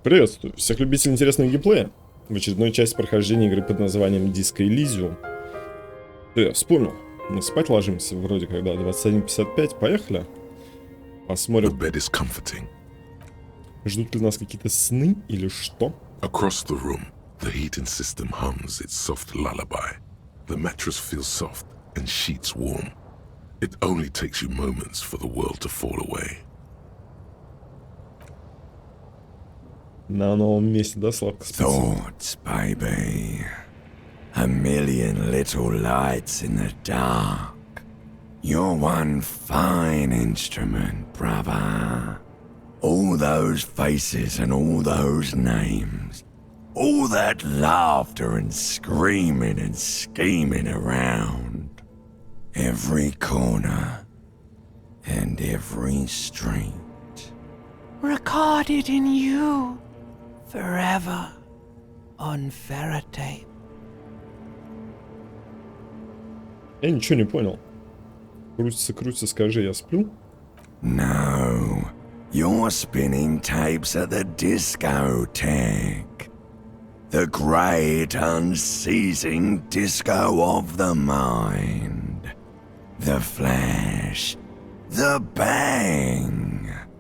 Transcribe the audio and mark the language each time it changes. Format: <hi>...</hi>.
<ru>Приветствую всех любителей интересного геймплея в очередной части прохождения игры под названием Диско Elysium. Я вспомнил, мы спать ложимся вроде когда 21:55, поехали. Посмотрим, ждут ли нас какие-то сны или что.</ru> <en>Across the room, the heating system hums its soft lullaby. The mattress feels soft and sheets warm. It only takes you moments for the world to fall away.</en> <ru>На новом месте, да, сладко спится?</ru> <en>Thoughts, baby. A million little lights in the dark. You're one fine instrument, brother. All those faces and all those names. All that laughter and screaming and scheming around. Every corner and every street. Recorded in you. Forever on ferrotape.</en> <ru>Я ничего не понял. Крутится, крутится, скажи, я сплю?</ru> <en>No, you're spinning tapes at the discotheque. The great unceasing disco of the mind. The flash, the bang.</en>